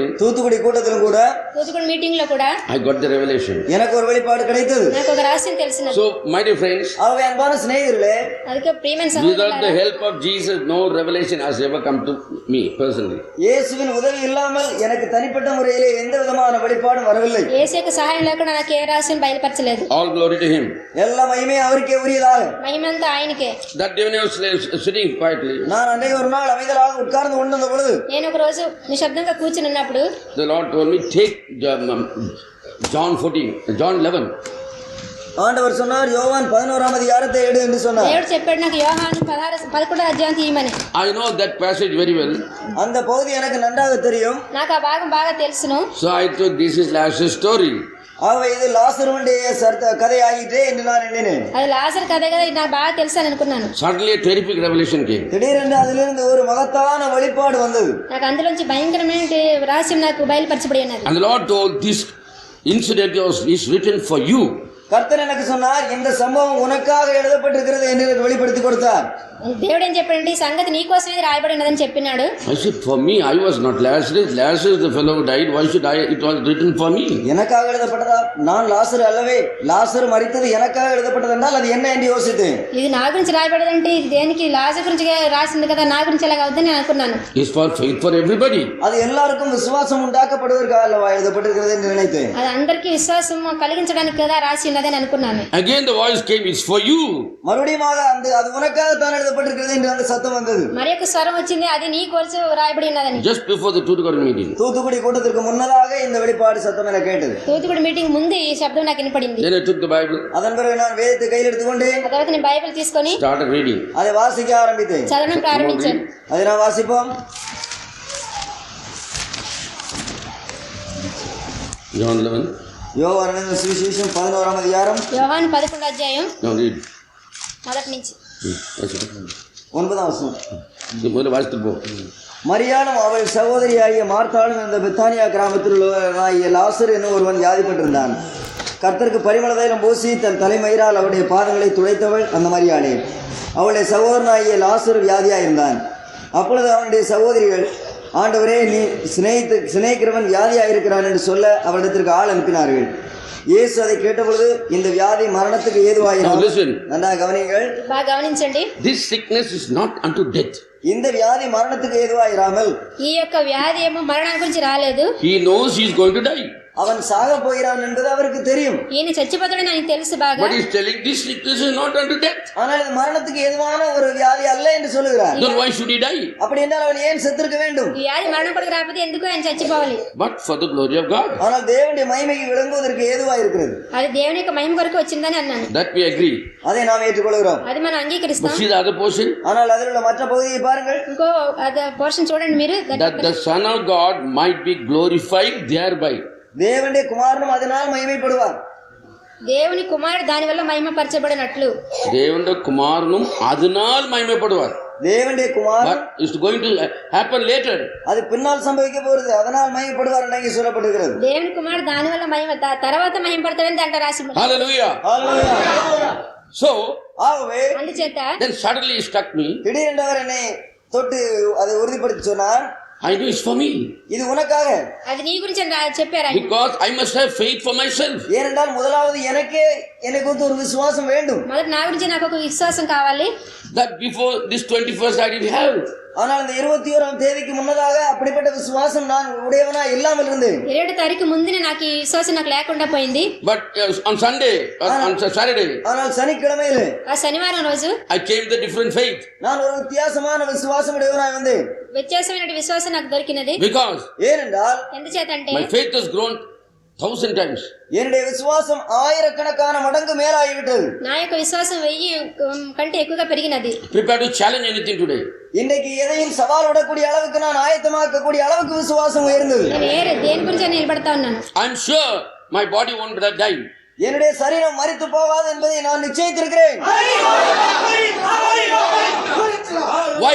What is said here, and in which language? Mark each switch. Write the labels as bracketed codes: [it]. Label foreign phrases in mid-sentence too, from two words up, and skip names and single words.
[ta] தூத்துக்குடி கூட்டத்திலும் கூட [te] తూతుకుడి మీటింగ్ లో కూడా [en] I got the revelation. [ta] எனக்கு ஒரு வெளிப்பாடு கிடைத்தது. [te] నాకు ఒక రహస్యం తెలిసినది. [en] So my dear friends, [ta] ஆகவே அன்பான சிநேகிதர்களே, [te] அதுக்கு ప్రియమైన [en] without the [te] సహోదరులారా, [en] help of Jesus, no revelation has ever come to me personally. [ta] இயேசுவின் உதவி இல்லாமல் எனக்கு தனிப்பட்ட முறையிலே எந்த விதமான வெளிப்பாடும் வரவில்லை. [te] యేసు యొక్క సహాయం లేకుండా నాకు ఏ రహస్యం బయలుపరచలేదు. [en] All glory to him. [ta] எல்லா மகிமையும் அவருக்கே உரியதாக. [te] మహిమంతా ఆయనకే. [en] That day when I was sitting quietly, [ta] நான் அன்றைய ஒரு நாள் அமைதலாக உட்கார்ந்து கொண்டிருந்த பொழுது, [te] నేను ఒక రోజు నిశ్శబ్దంగా కూర్చుని ఉన్నప్పుడు [en] the Lord told me, take John 11. [ta] ஆண்டவர் சொன்னார், யோவான் 11ஆம் அதிகாரத்தை எடு என்று சொன்னார். [te] దేవుడు చెప్పాడు నాకు యోహాను 11వ అధ్యాయం తీయమని. [en] I know that passage very well. [ta] அந்த பகுதி எனக்கு நன்றாக தெரியும். [te] నాకు ఆ భాగం బాగా తెలుసును. [en] So I thought this is Lazarus' story. [ta] ஆகவே இது லாசருடைய கதையாகிட்டே என்று நான் எண்ணினேன். [te] అది లాజరు కథ కదా, ఇది నాకు బాగా తెలుసు అని అనుకున్నాను. [en] Suddenly a terrific revelation came. [ta] திடீரென்று அதிலிருந்து ஒரு மகத்தான வெளிப்பாடு வந்தது. [te] నాకు అందులోంచి భయంకరమైన రహస్యం నాకు బయలుపరచబడి ఉన్నది. [en] And the Lord told, this incident is written for you. [ta] கர்த்தர் எனக்கு சொன்னார், இந்த சம்பவம் உனக்காக எழுதப்பட்டிருக்கிறது என்று எனக்கு வெளிப்படுத்தி கொடுத்தார். దేవుడు ఏం చెప్పాడంటే ఈ సంగతి నీ కోసమే రాయబడి ఉన్నదని చెప్పినాడు. [en] I said, for me, I was not Lazarus. Lazarus, the fellow who died. Why should it was written for me? [ta] எனக்காக எழுதப்பட்டதா? நான் லாசரு அல்லவே. லாசரு மரித்தது எனக்காக எழுதப்பட்டது என்றால் அது என்ன என்று யோசித்தேன். [te] ఇది నా గురించి రాయబడదంటే ఇది దేనికి? లాజరు గురించి రాసింది కదా, నా గురించి ఎలాగ అవుతుందని నేను అనుకున్నాను. [en] It's for faith for everybody. [ta] அது எல்லாருக்கும் விசுவாசம் உண்டாக்கப்படுவதற்காக அல்லவா எழுதப்பட்டிருக்கிறது என்று நினைத்தேன். [te] అది అందరికీ విశ్వాసం కలిగించడానికి కదా రాసి ఉన్నదని అనుకున్నాను. [en] Again the voice came, it's for you. [ta] மறுபடியும் அது உனக்காக தான் எழுதப்பட்டிருக்கிறது என்று அந்த சத்தம் வந்தது. [te] మరి ఒక స్వరం వచ్చింది, అది నీ కోసం రాయబడి ఉన్నదని. [en] Just before the Thoothukudi meeting. [ta] தூத்துக்குடி கூட்டத்திற்கு முன்னதாக இந்த வெளிப்பாடு சத்தம் எனக்கு கேட்டது. [te] తూతుకుడి మీటింగ్ ముందు ఈ శబ్దం నాకు వినపడింది. [en] Then I took the Bible. [ta] அதன் பிறகு நான் வேதத்தை கையில் எடுத்துக்கொண்டு [te] ఆ తర్వాత నేను బైబిల్ తీసుకొని [en] Started reading. [ta] அதை வாசிக்க ஆரம்பித்தேன். [te] చదవడం ప్రారంభించాను. [ta] அதை நான் வாசிப்போம். [en] John 11. [ta] யோவான் எழுதின சுவிசேஷம் 11ஆம் அதிகாரம். [te] యోహాను 11వ అధ్యాయం [en] Now read. [te] మొదటి నుంచి [ta] 9ஆம் வசனம். முதல்ல வாசித்து போ. மரியாளும் அவள் சகோதரியாகிய மார்த்தாளும் இந்த பெத்தானியா கிராமத்தில் உள்ளவனாகிய லாசர் என்னும் ஒருவன் வியாதிப்பட்டிருந்தான். கர்த்தருக்கு பரிமள தைலம் பூசி தன் தலைமயிரால் அவருடைய பாதங்களை துளைத்தவள் அந்த மரியாளே. அவளுடைய சகோதரனாகிய லாசர் வியாதியாயிருந்தான். அப்பொழுது அவனுடைய சகோதரிகள் ஆண்டவரே நீ சிநேகிக்கிறவன் வியாதியாயிருக்கிறான் என்று சொல்ல அவரிடத்திற்கு ஆள் அனுப்பினார்கள். இயேசு அதை கேட்டபொழுது இந்த வியாதி மரணத்துக்கு [en] Now [ta] ஏதுவாயினார். [en] listen. [ta] நன்றாக கவனியுங்கள். [te] బాగా గమనించండి. [en] This sickness is not unto death. [ta] இந்த வியாதி மரணத்துக்கு ஏதுவாயிராமல் [te] ఈ యొక్క వ్యాధి ఏమో మరణం గురించి రాలేదు. [en] He knows he is going to die. [ta] அவன் சாக போகிறான் என்பது அவருக்கு தெரியும். [te] ఈయన చచ్చిపోతాడని ఆయనకు తెలుసు బాగా. [en] But he is telling this sickness is not unto death. [ta] ஆனால் இது மரணத்துக்கு ஏதுவான ஒரு வியாதி அல்ல என்று சொல்லுகிறார். [en] Then why should he die? [ta] அப்படி என்றால் அவன் ஏன் செத்திருக்க வேண்டும்? [te] ఈ వ్యాధి మరణం కొరకు రాకపోతే ఎందుకు ఆయన చచ్చిపోవాలి? [en] But for the glory of God. [ta] ஆனால் தேவனுடைய மகிமைக்கு விளங்குவதற்கு ஏதுவாயிருக்கிறது. [te] అది దేవుని యొక్క మహిమ కొరకు వచ్చిందని అన్నాను. [en] That we agree. [ta] அதை நாம் ஏற்றுக்கொள்கிறோம். [te] అది మనం [en] But [te] అంగీకరిస్తాం. [en] see the other portion. [ta] ஆனால் அதில் உள்ள மற்ற பகுதியை பாருங்கள். [te] ఇంకో అదే పోర్షన్ చూడండి మీరు. [en] That the Son of God might be glorified thereby. [ta] தேவனுடைய குமாரனும் அதனால் மகிமைப்படுவார். [te] దేవుని కుమారుడు దాని వల్ల మహిమపరచబడినట్లు. [ta] தேவனுடைய குமாரனும் அதனால் மகிமைப்படுவார். தேவனுடைய குமாரன் [en] But it's going to happen later. [ta] அது பின்னால் சம்பவிக்க போகிறது. அதனால் மகிமைப்படுவார் என்று இங்கே சொல்லப்பட்டிருக்கிறது. [te] దేవుని కుమారుడు దాని వల్ల మహిమ తర్వాత మహిమపడతాడని దాంట్లో రాసి ఉంది. [en] Hallelujah. [ta] ஹல்லேலூயா. [en] So, [ta] ஆகவே [te] అందుచేత [en] then suddenly it struck me. [ta] திடீரென்று அவர் என்னை தொட்டு அதை உறுதிப்படுத்தி சொன்னார், [en] I know it's for me. [ta] இது உனக்காக. [te] అది నీ గురించి అని చెప్పారు ఆయన. [en] Because I must have faith for myself. [ta] ஏனென்றால் முதலாவது எனக்கு குறித்து ஒரு விசுவாசம் வேண்டும். [te] మొదట నా గురించి నాకు ఒక విశ్వాసం కావాలి. [en] That before this 21st I didn't have. [ta] ஆனால் இந்த 21ஆம் தேதிக்கு முன்னதாக அப்படிப்பட்ட விசுவாசம் நான் உடையவனா இல்லாமல் இருந்தேன். [te] 20 తారీఖు ముందునే నాకు ఈ విశ్వాసం నాకు లేకుండా పోయింది. [en] But on Sunday, on Saturday, [ta] ஆனால் சனிக்கிழமையிலே [te] ఆ శనివారం రోజు [en] I came with a different faith. [ta] நான் ஒரு வித்தியாசமான விசுவாசம் உடையவனாய் வந்தேன். [te] వ్యత్యాసమైన విశ్వాసం నాకు దొరికినది. [en] Because [ta] ஏனென்றால் [te] ఎందుచేతంటే [en] my faith has grown 1000 times. [ta] என்னுடைய விசுவாசம் ஆயிரக்கணக்கான மடங்கு மேலாகிவிட்டது. [te] నా యొక్క విశ్వాసం 1000 కంటే ఎక్కువగా పెరిగినది. [en] Prepare to challenge anything today. [ta] இன்றைக்கு எதையும் சவால் விடக்கூடிய அளவுக்கு நான் ஆயத்தமாக்கக்கூடிய அளவுக்கு விசுவாசம் உயர்ந்தது. [te] నేను దేని గురించి నిలబడతా ఉన్నాను. [en] I'm sure my body won't die. [ta] என்னுடைய சரீரம் மரித்து போகாது என்பதை நான் நிச்சயித்திருக்கிறேன். [en] Why?